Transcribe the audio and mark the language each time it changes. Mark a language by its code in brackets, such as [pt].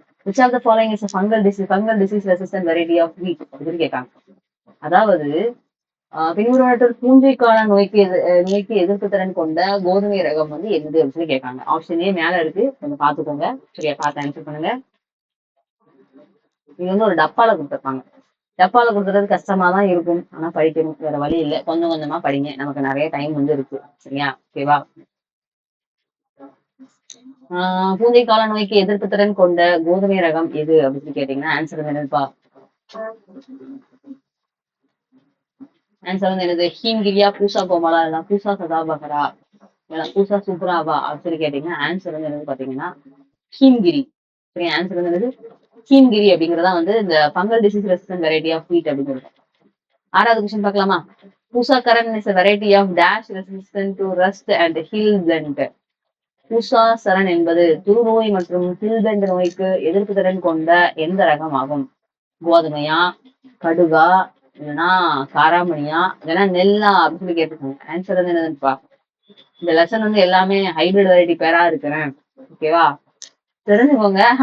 [en] which of the following is a fungal disease resistant variety of wheat [ta] அப்படின்னு கேட்டாங்க. அதாவது பின்வருவனவற்றில் பூஞ்சை கால நோய்க்கு எதிர்ப்பு திறன் கொண்ட கோதுமை ரகம் வந்து என்னது அப்படின்னு சொல்லி கேட்காங்க. ஆப்ஷன் ஏ மேல இருக்கு, கொஞ்சம் பாத்துக்கோங்க. சரியா, பார்த்து ஆன்சர் பண்ணுங்க. இது வந்து ஒரு டப்பால கொடுத்துருப்பாங்க. டப்பால கொடுத்துறது கஷ்டமா தான் இருக்கும், ஆனா படிக்கணும், வேற வழி இல்லை. கொஞ்சம் கொஞ்சமா படிங்க, நமக்கு நிறைய டைம் வந்து இருக்கு. சரியா, ஓகேவா? பூஞ்சை கால நோய்க்கு எதிர்ப்பு திறன் கொண்ட கோதுமை ரகம் எது அப்படின்னு கேட்டீங்கன்னா ஆன்சர் என்னதுப்பா? ஆன்சர் வந்து என்னது? ஹீம்கிரியா, பூசா கோமலா, இல்ல பூசா சதாபகரா, இல்ல பூசா சுப்ராவா அப்படின்னு கேட்டீங்கன்னா ஆன்சர் வந்து என்னது பாத்தீங்கன்னா ஹீம்கிரி. சரி, ஆன்சர் வந்து என்னது? ஹீம்கிரி அப்படிங்கறதா வந்து இந்த [en] fungal disease resistant variety of wheat [ta] அப்படிங்கிறது. 6வது கொஸ்டின் பார்க்கலாமா? [en] Pusa Karan is a variety of dash resistant to rust and hilbent. [ta] பூசா சரண் என்பது துருநோய் மற்றும் ஹில்பெண்ட் நோய்க்கு எதிர்ப்பு திறன் கொண்ட எந்த ரகம் ஆகும்? கோதுமையா, கடுகா, இல்லைன்னா காராமணியா, இல்லைன்னா நெல்லா அப்படின்னு சொல்லி கேட்டுருக்காங்க. ஆன்சர் வந்து என்னதுப்பா? இந்த லெசன் வந்து எல்லாமே ஹைபிரிட் வெரைட்டி பேரா இருக்கிறேன். ஓகேவா, தெரிஞ்சுக்கோங்க.